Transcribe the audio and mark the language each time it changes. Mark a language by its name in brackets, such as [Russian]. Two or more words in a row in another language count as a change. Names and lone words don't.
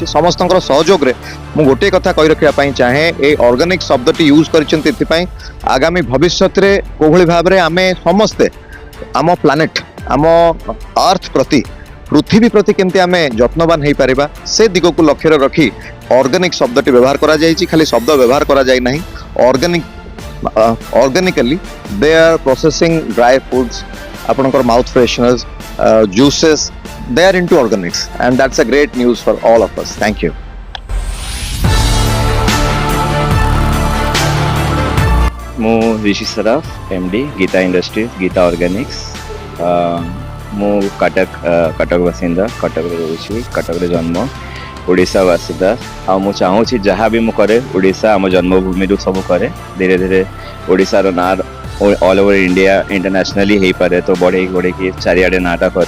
[Odia] ସମସ୍ତଙ୍କର ସହଯୋଗରେ ମୁଁ ଗୋଟିଏ କଥା କହି ରଖିବା ପାଇଁ ଚାହେଁ, এই ଅର୍ଗାନିକ୍ ଶବ୍ଦଟି ୟୁଜ୍ କରିଛନ୍ତି ଏଥିପାଇଁ ଆଗାମୀ ଭବିଷ୍ୟତରେ କୋଭଳି ଭାବରେ ଆମେ ସମସ୍ତେ ଆମ ପ୍ଲାନେଟ୍, ଆମ ଆର୍ଥ ପ୍ରତି, ପୃଥିବୀ ପ୍ରତି କେମିତି ଆମେ ଯତ୍ନବାନ ହେଇପାରିବା ସେ ଦିଗକୁ ଲକ୍ଷ୍ୟରେ ରଖି ଅର୍ଗାନିକ୍ ଶବ୍ଦଟି ବ୍ୟବହାର କରାଯାଇଛି। ଖାଲି ଶବ୍ଦ ବ୍ୟବହାର କରାଯାଇ ନାହିଁ, [English] organically they are processing dry foods, [Odia] ଆପଣଙ୍କର [English] mouth fresheners, juices, they are into organics, and that's a great news for all of us. Thank you. [Odia] ମୁଁ ऋषि सराफ एमडी गीता इंडस्ट्रीज गीता ऑर्गेनिक्स। ମୁଁ କଟକ ବାସିନ୍ଦା, କଟକରେ ରହୁଛି, କଟକରେ ଜନ୍ମ, ଓଡ଼ିଶା ବାସିନ୍ଦା। ଆଉ ମୁଁ ଚାହୁଁଛି ଯାହା ବି ମୁଁ କରେ ଓଡ଼ିଶା ଆମ ଜନ୍ମଭୂମିରୁ ସବୁ କରେ। ଧୀରେ ଧୀରେ ଓଡ଼ିଶାର ନାଁ [English] all over India internationally [Odia] ହେଇପାରେ, ତ ବଢ଼େଇକି ଚାରିଆଡ଼େ ନାଁଟା କରେ।